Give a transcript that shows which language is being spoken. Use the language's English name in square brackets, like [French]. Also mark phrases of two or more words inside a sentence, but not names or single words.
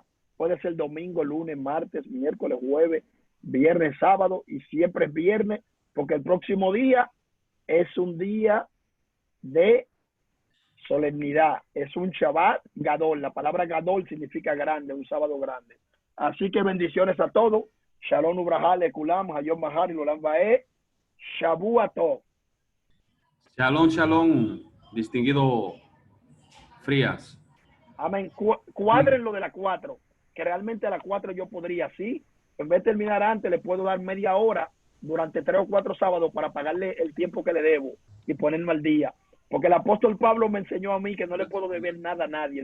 [Spanish] Puede ser domingo, lunes, martes, miércoles, jueves, viernes, sábado, y siempre es viernes, porque el próximo día es un día de solemnidad, es un [Hebrew] שבת גדול. [Spanish] La palabra Gadol significa grande, un sábado grande. Así que bendiciones a todos. [Hebrew] שלום וברכה לכולם היום מחר ולעולם ועד. שבוע טוב. שלום שלום, [Spanish] distinguido Frías. Amén. Cuadren lo de las 4, que realmente a las 4 yo podría, sí. En vez de terminar antes, le puedo dar media hora durante 3 o 4 sábados para pagarle el tiempo que le debo y ponerme al día. Porque el apóstol Pablo me enseñó a mí que no le puedo deber nada a nadie.